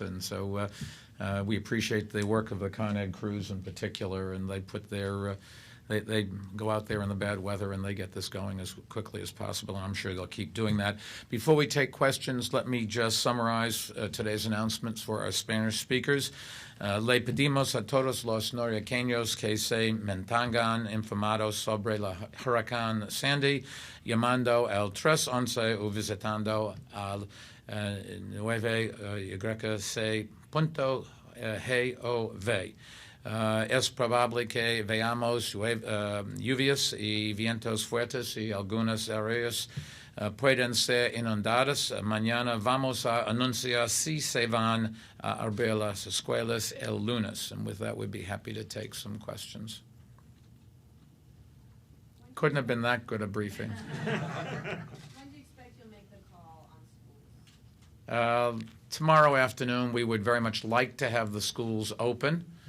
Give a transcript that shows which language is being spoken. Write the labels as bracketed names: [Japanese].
[English] And so we appreciate the work of the Con Ed crews in particular, and they put their they go out there in the bad weather and they get this going as quickly as possible, and I'm sure they'll keep doing that. Before we take questions, let me just summarize today's announcements for our Spanish speakers. [Spanish] Le pedimos a todos los noriaqueños que se mantengan informados sobre la huracán Sandy, llamando al 311 o visitando al 9YC.gov. Es probable que veamos lluvias y vientos fuertes y algunas áreas pueden ser inundadas. Mañana vamos a anunciar si se van a abrir las escuelas el lunes. [English] And with that, we'd be happy to take some questions. Couldn't have been that good a briefing. When do you expect you'll make the call on schools? Tomorrow afternoon, we would very much like to have the schools open.